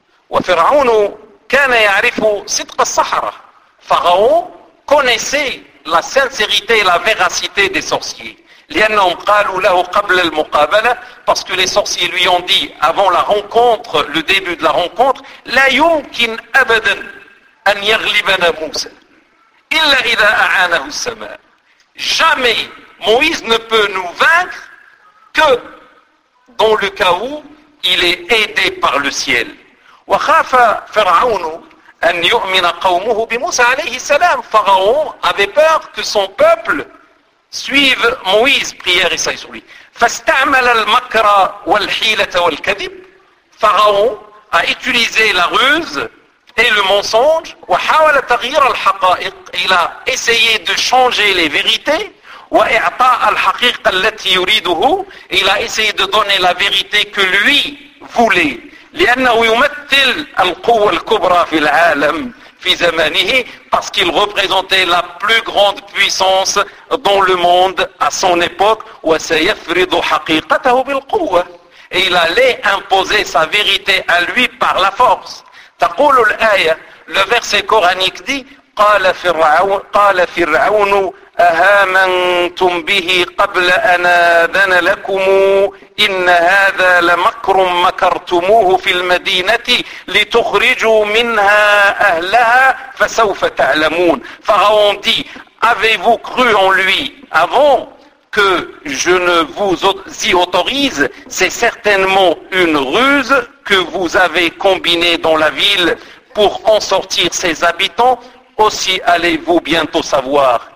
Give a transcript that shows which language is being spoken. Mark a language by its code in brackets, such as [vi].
[ar] وفرعون كان يعرف صدق السحرة. [fr] Pharaon connaissait la sincérité et la véracité des sorciers. [ar] لأنهم قالوا له قبل المقابلة, [fr] parce que les sorciers lui ont dit avant la rencontre, [ar] le début de la rencontre, لا يمكن أبدا أن يغلبنا موسى إلا إذا أعانه السماء. [fr] Jamais Moïse ne peut nous vaincre que dans le cas où il est aidé par le ciel. [ar] وخاف فرعون أن يؤمن قومه بموسى عليه السلام. [fr] Pharaon avait peur que son peuple suive Moïse, prière et salut sur lui. [ar] فاستعمل المكر والحيلة والكذب. [fr] Pharaon a utilisé la ruse et le mensonge. [ar] وحاول تغيير الحقائق. [fr] Il a essayé de changer les vérités. [ar] وإعطاء الحقيقة التي يريده. [fr] Il a essayé de donner la vérité que lui voulait. [ar] لأنه يمثل القوة الكبرى في العالم في زمانه, [fr] parce qu'il représentait la plus grande puissance dans le monde à son époque. [ar] وسيفرض حقيقته بالقوة. [fr] Et il allait imposer sa vérité à lui par la force. [ar] تقول الآية, [fr] le verset coranique dit, [ar] قال فرعون أهامنتم به قبل أن أذن لكم إن هذا لمكر مكرتموه في المدينة لتخرجوا منها أهلها فسوف تعلمون. [fr] Pharaon dit, avez-vous cru en lui avant que je ne vous y autorise? C'est certainement une ruse que vous avez combinée dans la ville pour en sortir ses habitants. Aussi allez-vous bientôt savoir.